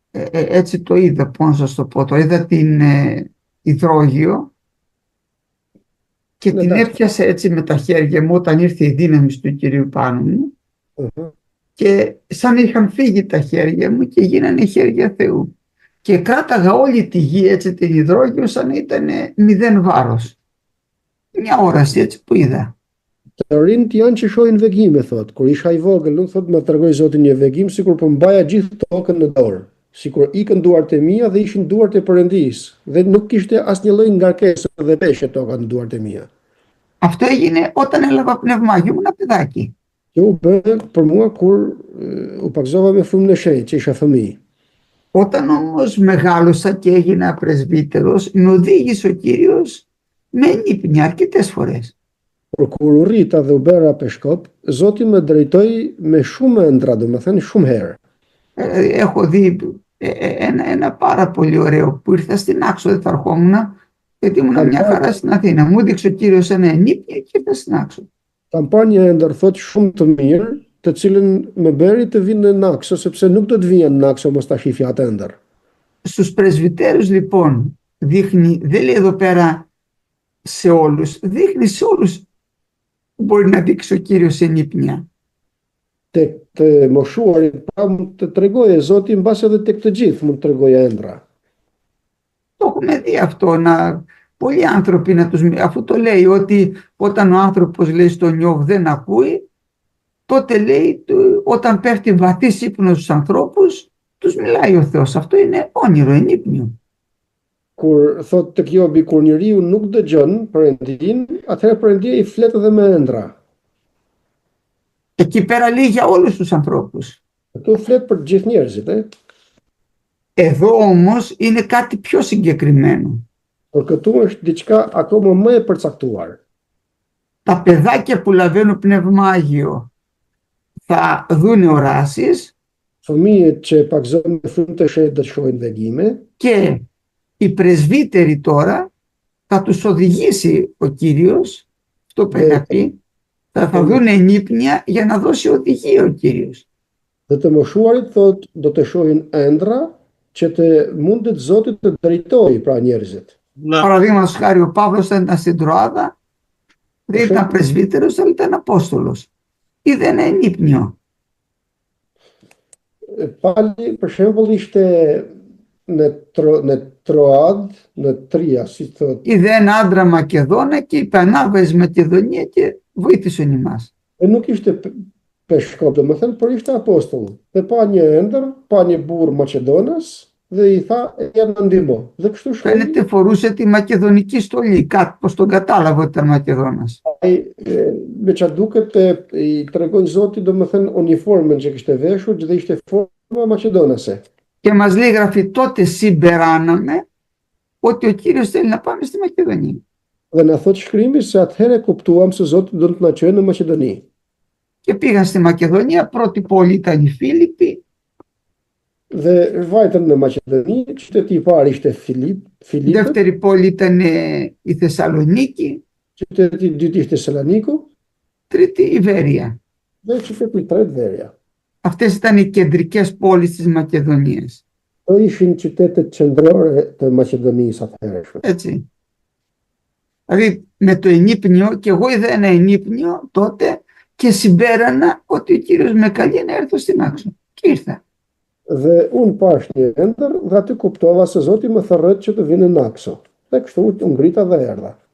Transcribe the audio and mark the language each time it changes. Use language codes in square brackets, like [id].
[el] έτσι το είδα, πώς να σας το πω, το είδα την υδρόγειο και την έπιασα έτσι με τα χέρια μου όταν ήρθε η δύναμη του Κυρίου πάνω μου και σαν είχαν φύγει τα χέρια μου και γίνανε χέρια Θεού. Και κράταγα όλη τη γη έτσι την υδρόγειο σαν ήταν 0 βάρος. Μια όραση έτσι που είδα. [sq] Të rinjt janë që shohin vegime, thot. Kur isha i vogël, unë thot më tregoi Zoti një vegim sikur po mbaja gjithë tokën në dorë. Sikur ikën duart e mia dhe ishin duart e Perëndisë, dhe nuk kishte asnjë lloj ngarkese dhe peshë toka në duart e mia. [el] Αυτό έγινε όταν έλαβα πνευμάγιο, ήμουν παιδάκι. [sq] Kjo u bë për mua kur u pakzova me frymën e shenjtë, që isha fëmijë. [el] Όταν όμως μεγάλωσα και έγινα πρεσβύτερος, με οδήγησε ο Κύριος με ύπνια αρκετές φορές. [sq] Por kur u rrita dhe u bëra peshkop, Zoti më drejtoi me shumë ëndra, domethënë shumë herë. [el] Έχω δει ένα πάρα πολύ ωραίο που ήρθα στην Άξο, δεν θα ερχόμουν, γιατί ήμουν μια χαρά στην Αθήνα. Μου έδειξε ο Κύριος ένα ενύπνια και ήρθα στην Άξο. [sq] Kam pa një ëndër thot shumë të mirë, të cilën më bëri të vinë në Nakso, sepse nuk do të vinja në Nakso mos ta shifja atë ëndër. [el] Στους πρεσβυτέρους λοιπόν δείχνει, δεν λέει εδώ πέρα σε όλους, δείχνει σε όλους που μπορεί να δείξει ο Κύριος ενύπνια. [sq] Tek të moshuarit pra mund të tregojë Zoti mbas edhe tek të gjithë mund të tregojë ëndra. [el] Το έχουμε δει αυτό, πολλοί άνθρωποι αφού το λέει ότι όταν ο άνθρωπος λέει στον Ιώβ δεν ακούει, τότε λέει όταν πέφτει βαθύς ύπνος στους ανθρώπους, τους μιλάει ο Θεός. Αυτό είναι όνειρο, ενύπνιο. [sq] Kur thot tek Jobi, kur njeriu nuk dëgjon Perëndin, atëherë Perëndia i flet edhe me ëndra. [el] Εκεί πέρα λέει για όλους τους ανθρώπους. [sq] Këtu flet për të gjithë njerëzit, [el] Εδώ όμως είναι κάτι πιο συγκεκριμένο. [sq] Por këtu është diçka akoma më e përcaktuar. [el] Τα παιδάκια που λαβαίνουν πνευμάγιο θα δούνε οράσεις. [sq] Fëmijët që pakzojnë me frymë të shenjtë do të shohin vegime. [el] Και οι πρεσβύτεροι τώρα θα τους οδηγήσει ο Κύριος, αυτό πρέπει να πει, θα δουν ενύπνια για να δώσει οδηγία ο Κύριος. [sq] Dhe të moshuarit thot do të shohin ëndra që të mundet Zoti të drejtojë pra njerëzit. [el] Παραδείγματος χάρη ο Παύλος ήταν στην Τροάδα, δεν ήταν πρεσβύτερος, αλλά ήταν Απόστολος. Είδε ένα ενύπνιο. [sq] Pali, për shembull, ishte në Troad, në Tria, si thot. [el] Είδε ένα άντρα Μακεδόνα και είπε ανάβα εις Μακεδονία και βοήθησον ημάς. [sq] Nuk ishte peshkop, domethënë, por ishte apostoll. Dhe pa një ëndër, pa një burr Maqedonas dhe i tha ja na ndihmo. Dhe kështu shkoi. [el] Φαίνεται φορούσε τη μακεδονική στολή, κάτι πως τον κατάλαβε ότι ήταν Μακεδόνας. [sq] Me çfarë duket i tregon Zoti domethënë uniformën që kishte veshur dhe ishte forma maqedonase. [el] Και μας λέει γραφή, τότε συμπεράναμε ότι ο Κύριος θέλει να πάμε στη Μακεδονία. [sq] Dhe na thot shkrimi se atëherë kuptuam se Zoti do të na çojë në Maqedoni. [el] Και πήγαν στη Μακεδονία, πρώτη πόλη ήταν η Φίλιππη. [sq] Dhe vajtën në Maqedoni, qyteti i parë ishte Filippi. [el] Δεύτερη πόλη ήταν η Θεσσαλονίκη. [sq] Qyteti i dytë ishte Saloniku. [el] Τρίτη η Βέρεια. [sq] Dhe qyteti i tretë Verja. [el] Αυτές ήταν οι κεντρικές πόλεις της Μακεδονίας. [sq] Këto ishin qytetet qendrore të Maqedonisë atëherë. [el] Έτσι. Δηλαδή με το ενύπνιο, και εγώ είδα ένα ενύπνιο τότε και συμπέρανα ότι ο Κύριος με καλεί να έρθω στην Άξο. Και ήρθα. [sq] Dhe unë pash një ëndër dhe aty kuptova se Zoti më thërret që të vinë në Nakso. Dhe kështu u ngrita dhe erdha.